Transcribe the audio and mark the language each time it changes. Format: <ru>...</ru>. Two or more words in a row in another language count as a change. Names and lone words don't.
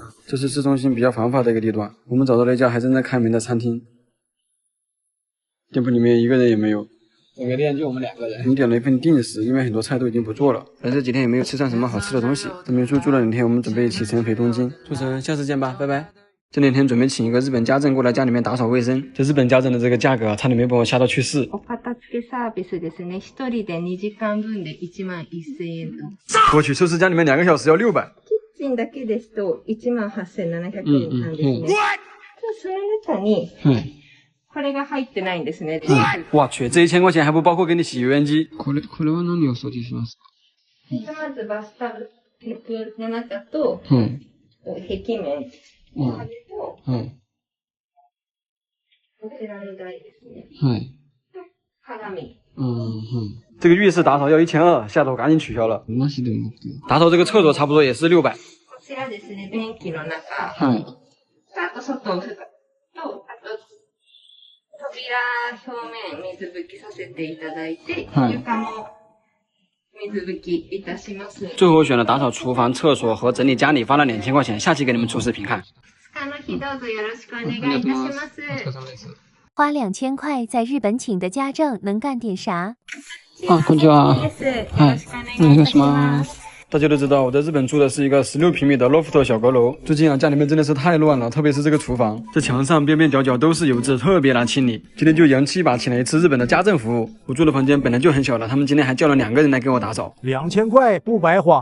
<zh>这是市中心比较繁华的一个地段，我们找到了一家还正在开门的餐厅，店铺里面一个人也没有。整个店就我们2个人。我们点了一份定时，因为很多菜都已经不做了。来这几天也没有吃上什么好吃的东西。在民宿住了2天，我们准备启程回东京。祝神，下次见吧，拜拜。这2天准备请一个日本家政过来家里面打扫卫生。这日本家政的这个价格，差点没把我吓到去世。</zh> <ja>お片付けサービスですね。1人で2時間分で11,000円と。</ja> <zh>我去，收拾家里面2个小时要600。</zh> <ja>キッチンだけですと18,700円なんですね。その中に、これが入ってないんですね。</ja> <zh>我去，这1000块钱还不包括给你洗油烟机。</zh> <ja>これは何を想定しますか？まずバスタブの中と、壁面。こちらの台ですね。鏡。</ja> <zh>这个浴室打扫要1200，吓得我赶紧取消了。打扫这个厕所差不多也是600。</zh> <ja>こちらですね、便器の中。あと外を拭くと、あと扉表面水拭きさせていただいて、床も水拭きいたします。</ja> <zh>最后我选了打扫厨房、厕所和整理家里，花了2000块钱，下期给你们出视频看。</zh> <ja>どうぞよろしくお願いいたします。</ja> <zh>花2000块在日本请的家政能干点啥？</zh> <ja>こんにちは。お願いします。</ja> <zh>大家都知道，我在日本住的是一个16平米的 loft 小阁楼。最近啊，家里面真的是太乱了，特别是这个厨房，这墙上边边角角都是油渍，特别难清理。今天就洋气一把，请了一次日本的家政服务。我住的房间本来就很小了，他们今天还叫了2个人来给我打扫。 2000块不白花。</zh>